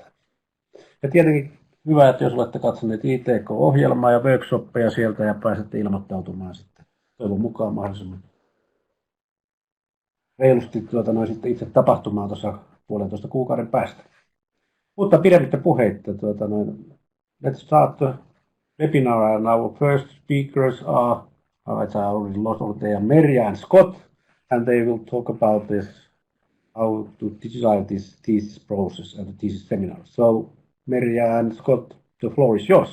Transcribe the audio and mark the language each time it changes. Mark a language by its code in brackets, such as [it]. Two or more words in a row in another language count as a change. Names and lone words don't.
[fi] Ja tietenkin hyvä, että jos olette katsoneet ITK-ohjelmaa ja workshoppeja sieltä ja pääsette ilmoittautumaan sitten toivon mukaan mahdollisimman reilusti sitten itse tapahtumaan tuossa 1,5 kuukauden päästä. Mutta pidemmittä puheitta, [en] let's start the webinar, and our first speakers are, I already lost all, they are Merja and Scott, and they will talk about this, how to digitalize this thesis process and the thesis seminar. So, Merja and Scott, the floor is yours.